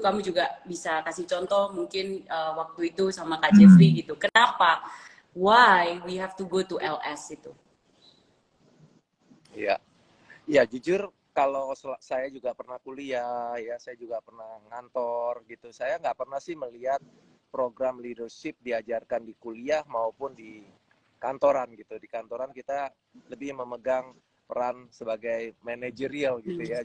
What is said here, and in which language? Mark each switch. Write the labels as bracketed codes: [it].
[id] Kamu juga bisa kasih contoh mungkin waktu itu sama Kak Jeffrey gitu. Kenapa? [en] Why we have to go to LS [id] itu? Ya jujur kalau saya juga pernah kuliah, ya saya juga pernah ngantor gitu. Saya nggak pernah sih melihat program leadership diajarkan di kuliah maupun di kantoran gitu. Di kantoran kita lebih memegang peran sebagai manajerial gitu ya.